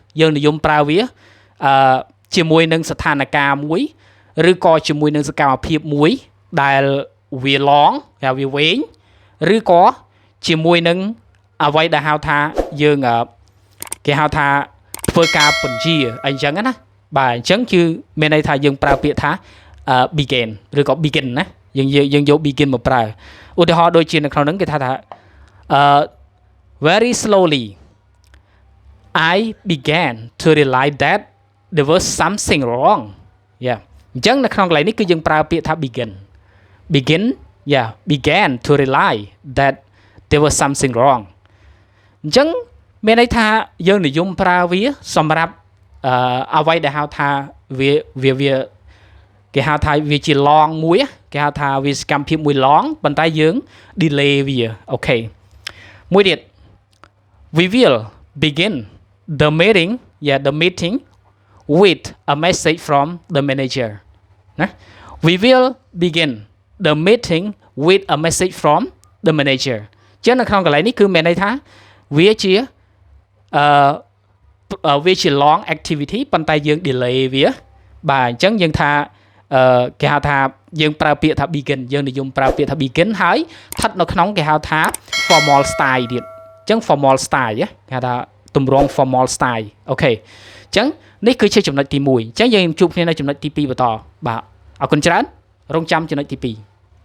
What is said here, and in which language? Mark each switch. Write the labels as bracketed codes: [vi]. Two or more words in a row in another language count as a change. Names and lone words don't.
[km] ជាមួយនឹងស្ថានភាពមួយឬក៏ជាមួយនឹងសកម្មភាពមួយដែលវា long វាវែងឬក៏ជាមួយនឹងអ្វីដែលហៅថាយើងគេហៅថាធ្វើការបញ្ជាអីចឹងណាបាទអញ្ចឹងគឺមានន័យថាយើងប្រើពាក្យថា begin ឬក៏ begin ណាយើងយក begin មកប្រើឧទាហរណ៍ដូចជានៅក្នុងហ្នឹងគេថា [en] very slowly I began to realize that there was something wrong [km] អញ្ចឹងនៅក្នុងកន្លែងនេះគឺយើងប្រើពាក្យថា [en] began to realize that there was something wrong [km] អញ្ចឹងមានន័យថាយើងនិយមប្រើវាសម្រាប់អ្វីដែលហៅថា វាគេហៅថាវាជា long មួយគេហៅថាវាសកម្មភាពមួយ long ប៉ុន្តែយើង delay វាអូខេមួយទៀត [en] we will begin the meeting with a message from the manager [km] ណា [en] we will begin the meeting with a message from the manager [km] ចឹងនៅក្នុងកន្លែងនេះគឺមានន័យថាវា ជា [en] long activity [km] ប៉ុន្តែយើង delay វាបាទអញ្ចឹងយើងថាគេហៅថាយើងប្រើពាក្យថា begin យើងនិយមប្រើពាក្យថា begin ហើយស្ថិតនៅក្នុងគេហៅថា [en] formal style [km] ទៀតអញ្ចឹង [en] formal style [km] គេហៅថាទម្រង់ [en] formal style [km] អូខេអញ្ចឹងនេះគឺជាចំណុចទី1អញ្ចឹងយើងជួបគ្នានៅចំណុចទី2បន្តបាទអរគុណច្រើន rong chămចំណុចទី2